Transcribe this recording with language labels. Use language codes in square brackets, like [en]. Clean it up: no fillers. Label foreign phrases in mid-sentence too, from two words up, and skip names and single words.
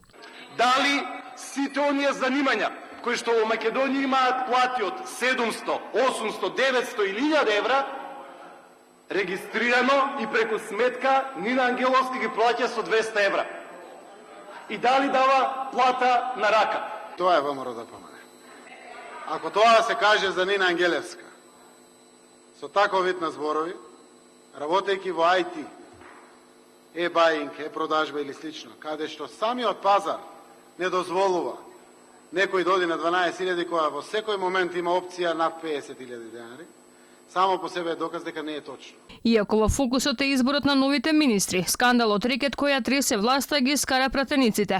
[mk] Дали сите оние занимања кои што во Македонија имаат плати од 700, 800, 900 или 1000 евра, регистрирано и преку сметка Нина Ангеловска ги плаќа со 200 евра. И дали дава плата на рака? Тоа е ВМРО да помага. Ако тоа се каже за Нина Ангелевска, со таков вид на зборови, работејќи во IT, e-buying, e-продажба или слично, каде што самиот пазар не дозволува некој доди на 12.000, која во секој момент има опција над 50.000 денари, само по себе е доказ дека не е точно. Иако во фокусот е изборот на новите министри, скандалот рекет која тресе власта ги скара пратениците.